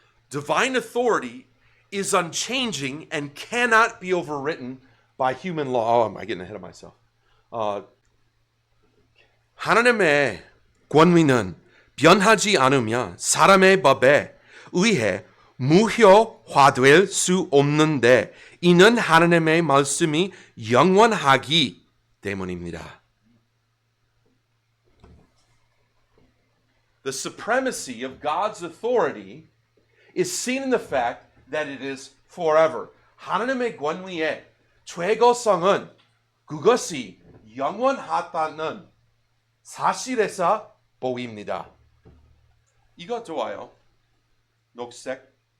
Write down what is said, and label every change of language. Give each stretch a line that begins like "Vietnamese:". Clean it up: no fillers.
English: Divine authority is unchanging and cannot be overwritten by human law. Oh, am I getting ahead of myself?
Korean: 하나님의 권위는 변하지 않으며 사람의 법에 의해 무효화될 수 없는데 이는 하나님의 말씀이 영원하기 때문입니다.
English: The supremacy of God's authority is seen in the fact that it is forever.
Korean: 하나님의 권위의 최고성은 그것이 영원하다는 사실에서 보입니다. 이거 좋아요. 녹색.